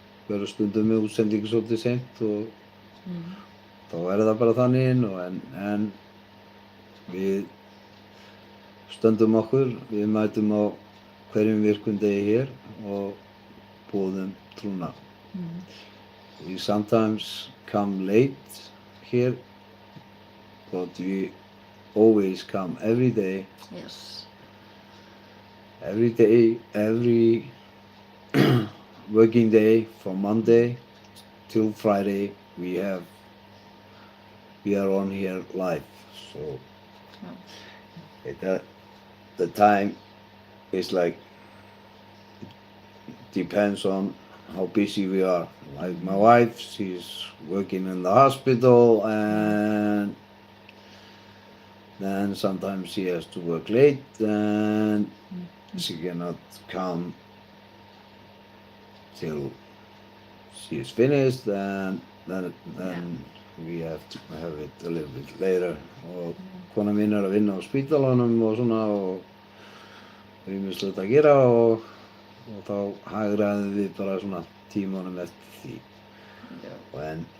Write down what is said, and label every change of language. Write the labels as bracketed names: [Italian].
[Icelandic] verður stundum með útsendingu svolítið seint og þá er það bara þannig en við stöndum okkur, við mætum á hverjum virkum degi hér og boðum trúna. [English] We sometimes come late here, but we always come every day, Yes. every working day from Monday till Friday we are on here live. So the time is like depends on how busy we are. Like my wife, she's working in the hospital, and then sometimes she has to work late and she cannot come till she is finished, and then we have to have it a little bit later. [Icelandic] Og kona mín að vinna á spítalanum og svona, og ýmislegt að gera, og þá hagræðum við bara svona tímanum eftir því.